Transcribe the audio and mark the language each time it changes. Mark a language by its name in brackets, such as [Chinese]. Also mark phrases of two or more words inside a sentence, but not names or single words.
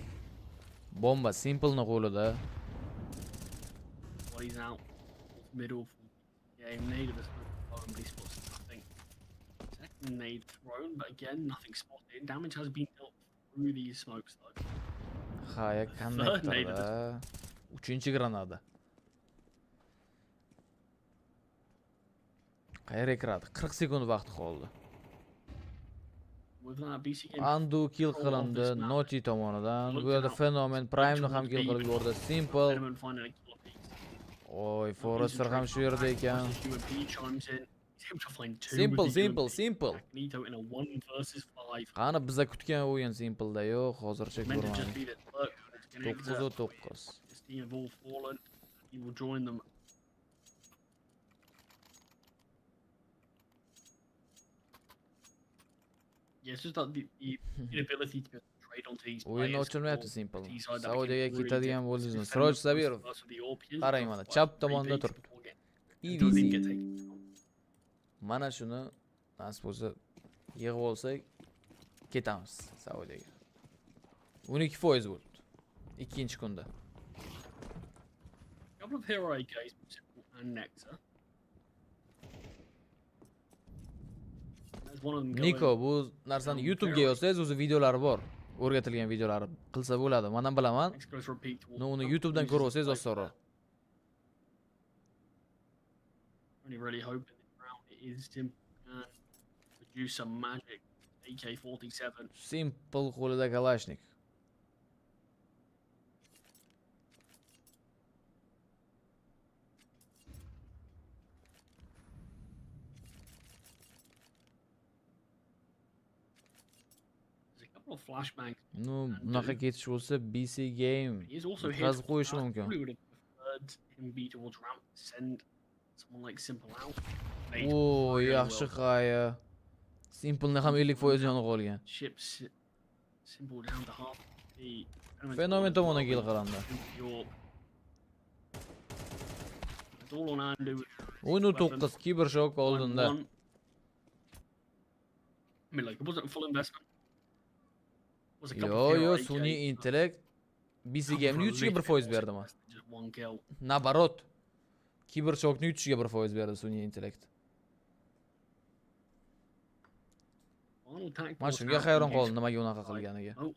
[Uzbek] Bomba Simple'ning qo'lida. [English] Well, he's out. Middle. Yeah, nade of a thrown, but he spots nothing. Second nade thrown, but again, nothing spotted. Damage has been dealt through these smokes though. [Uzbek] Haya connectorda. 3-granada. Qayerga kiradi? 40 sekund vaqt qoldi. [English] With that, BC game [Uzbek] Andu kill qilindi Noti tomonidan. Bu yerda Fenomen Prime'ni ham kill qilib yubordi. Simple. Oy, Forrester ham shu yerda ekan. Simple. [English] Magneto in a 1 versus 5. [Uzbek] Qani biza kutgan o'yin Simple'da yo'q, hozircha ko'rmadik. 9-9. [English] This team have all fallen. He will join them. Yeah, it's just that the inability to trade onto these [Uzbek] O'yin [English] players. [Uzbek] ochilmayapti Simple. Saudiyaga ketadigan bo'ldingiz. Siroj Sabirov. Qarang mana, chap tomonda turibdi. [English] Easy. [Uzbek] Mana shuni nasib bo'lsa yig'ib olsak ketamiz Saudiyaga. 12% bo'ldi. Ikkinchi kunda. [English] Couple of hero AKs and Nectar. There's one of them going. [Uzbek] Niko, bu narsani YouTube'ga yozsangiz o'zi videolari bor. O'rgatilgan videolari qilsa bo'ladi. Men ham bilaman. No, uni YouTube'dan ko'rib olsangiz osonroq. [English] Only really hoping this round it is Simple can produce some magic. [Uzbek] AK-47. Simple qo'lida Kalashnik. Flashbang. No, bunaqa ketish bo'lsa BC game. Qaz qo'yishi mumkin. [English] Probably would have preferred him be towards ramp, send someone like Simple out. [Uzbek] Oo, yaxshi qaya. Simple'ni ham 50% yonib qolgan. [English] Ships Simple down to half. [Uzbek] Fenomen tomonidan kill qilindi. [English] It's all on Andu. [Uzbek] 19 Cybershock oldinda. [English] I mean, like, it wasn't a full investment. [Uzbek] Yo, sun'iy intellekt BC game'ni yutishiga 1% berdimi? Nabarot. Cybershockni yutishiga 1% berdi sun'iy intellekt. Men shunga hayron qoldim nimaga unaqa qilganiga.